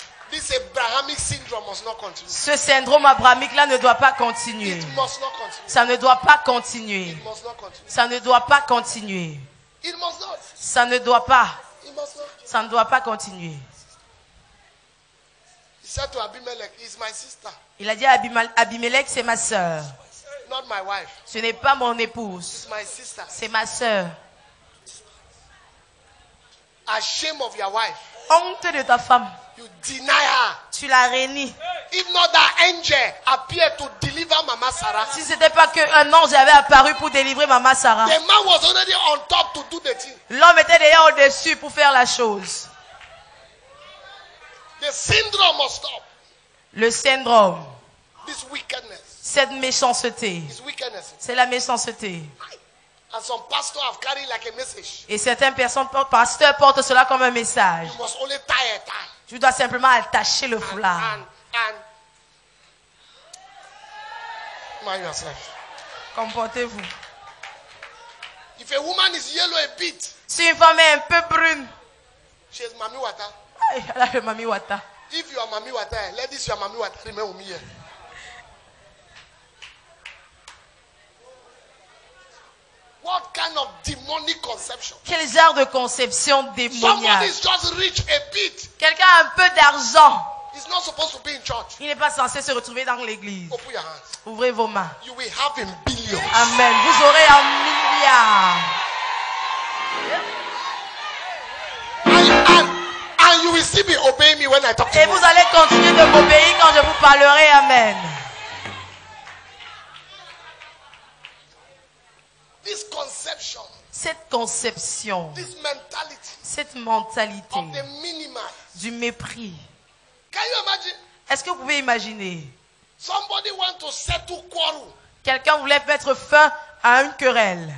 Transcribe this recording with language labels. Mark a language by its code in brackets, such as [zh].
[en] This Abrahamic syndrome must not continue. [fr] Ce syndrome abrahamique-là ne doit pas continuer. [en] It must not continue. [fr] Ça ne doit pas continuer. [en] It must not continue. [fr] Ça ne doit pas continuer. [en] It must not. [fr] Ça ne doit pas. [en] It must not. [fr] Ça ne doit pas continuer. [en] He said to Abimelech, "He's my sister, [fr] Il a dit à Abimelech, c'est ma sœur. [en] not my wife. [fr] Ce n'est pas mon épouse. [en] It's my sister." [fr] C'est ma sœur. [en] Ashamed of your wife, [fr] Honte de ta femme. [en] you deny her. [fr] Tu la réunis. [en] If not that angel appeared to deliver Mama Sarah, [fr] Si ce n'était pas qu'un ange avait apparu pour délivrer Maman Sarah. [en] the man was already on top to do the thing. [fr] L'homme était déjà au-dessus pour faire la chose. [en] The syndrome must stop. [fr] Le syndrome, [en] This wickedness. [fr] cette méchanceté, [en] This wickedness. [fr] c'est la méchanceté. [en] And some pastors have carried like a message. [fr] Et certaines personnes, pasteurs, portent cela comme un message. [en] You must only tie a tie. [fr] Tu dois simplement attacher le foulard. [en] And mind yourself. [fr] Comportez-vous. [en] If a woman is yellow a bit, [fr] Si une femme est un peu brune, [en] she's Mami Wata. [fr] elle a le Mami Wata. [en] If you are Mami Wata, let this your Mami Wata remain with me here. What kind of demonic conception? [fr] Quel genre de conception [en] Somebody [fr] démoniaque. [en] is just rich a bit. [fr] Quelqu'un a un peu d'argent. [en] He's not supposed to be in church. [fr] Il n'est pas censé se retrouver dans l'église. [en] Open your hands. [fr] Ouvrez vos mains. [en] You will have in billions. [fr] Amen. Vous aurez un milliard. [en] And you will still be obeying me when I talk to [fr] Et [en] you. [fr] vous allez continuer de m'obéir quand je vous parlerai. [en] Amen. This conception, [fr] Cette conception, [en] this mentality [fr] cette mentalité [en] of the minimal. [fr] du mépris. [en] Can you imagine? [fr] Est-ce que vous pouvez imaginer? [en] Somebody want to settle quarrel. [fr] Quelqu'un voulait mettre fin à une querelle.